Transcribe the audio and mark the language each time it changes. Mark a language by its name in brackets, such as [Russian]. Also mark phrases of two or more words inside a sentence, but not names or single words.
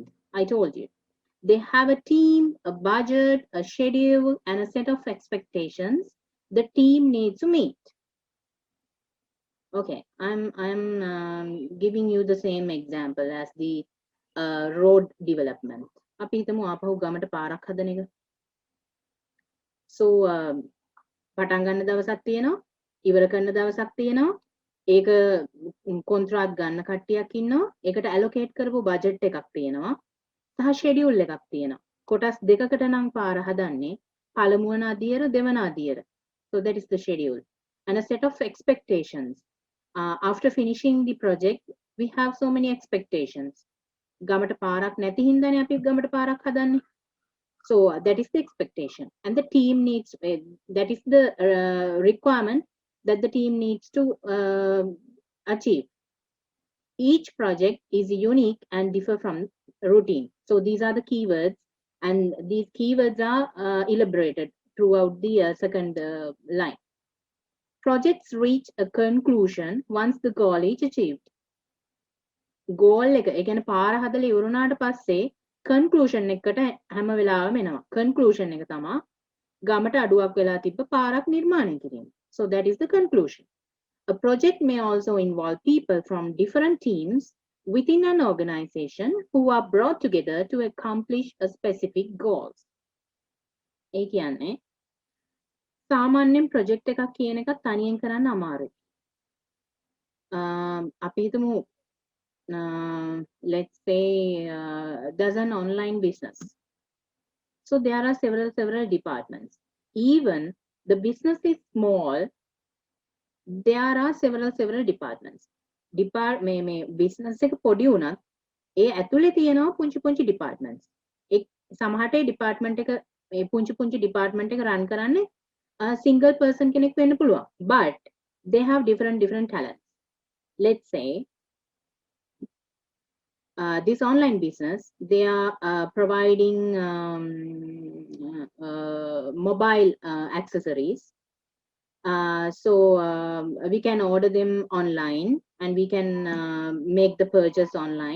[English] I told you. They have a team, a budget, a schedule, and a set of expectations the team needs to meet. Okay, I'm giving you the same example as the road development. [Sinhala] අපි හිතමු ආපහු ගමට පාරක් හදන එක. So පටන් ගන්න දවසක් තියෙනවා, ඉවර කරන දවසක් තියෙනවා. ඒක කොන්ත්‍රාත් ගන්න කට්ටියක් ඉන්නවා. ඒකට allocate කරපු budget එකක් තියෙනවා. සහ schedule එකක් තියෙනවා. කොටස් දෙකකට නම් පාර හදන්නේ. පළමු වන අදියර දෙවන අදියර. [English] So that is the schedule and a set of expectations. After finishing the project, we have so many expectations. [Sinhala] ගමට පාරක් නැති හින්දානේ අපි ගමට පාරක් හදන්නේ. [English] So that is the expectation, and the team needs that is the requirement that the team needs to achieve. Each project is unique and differ from routine. So these are the keywords, and these keywords are elaborated throughout the second line. Projects reach a conclusion once the goal is achieved. [Sinhala] Goal එක ඒ කියන්නේ පාර හදලා ඉවරුනාට පස්සේ conclusion එකට හැම වෙලාවෙම එනවා. Conclusion එක තමයි ගමට අඩුවක් වෙලා තිබ්බ පාරක් නිර්මාණය කිරීම. [English] So that is the conclusion. A project may also involve people from different teams within an organization who are brought together to accomplish a specific goals. [Sinhala] ඒ කියන්නේ සාමාන්‍යයෙන් project එකක් කියන එක තනියෙන් කරන්න අමාරුයි. අපි හිතමු [English] let's say there's an online business. So there are several departments. Even the business is small, there are several departments. [Sinhala] මේ business එක පොඩි වුණත් ඒ ඇතුලේ තියෙනවා පුංචි departments. ඒ සමහරට ඒ department එක මේ පුංචි department එක run කරන්නේ [English] single person [Sinhala] කෙනෙක් වෙන්න පුළුවන්. [English] But they have different talents. Let's say this online business, they are providing mobile accessories. So we can order them online and we can make the purchase online.